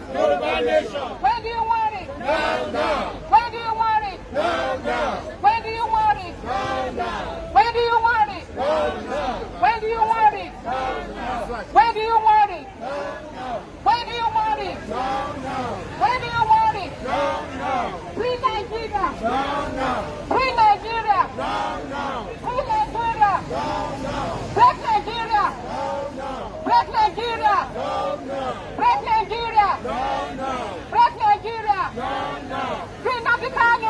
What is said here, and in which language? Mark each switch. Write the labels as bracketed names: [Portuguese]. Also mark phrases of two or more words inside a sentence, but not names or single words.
[English] When do you want it? When do you want it? When do you want it? When do you want it? When do you want it? When do you want it? When do you want it? When do you want it? Free Nigeria! Free Nigeria! Free Nigeria! Break Nigeria! Break Nigeria! Break Nigeria! Break Nigeria! Free Nnamdi Kanu!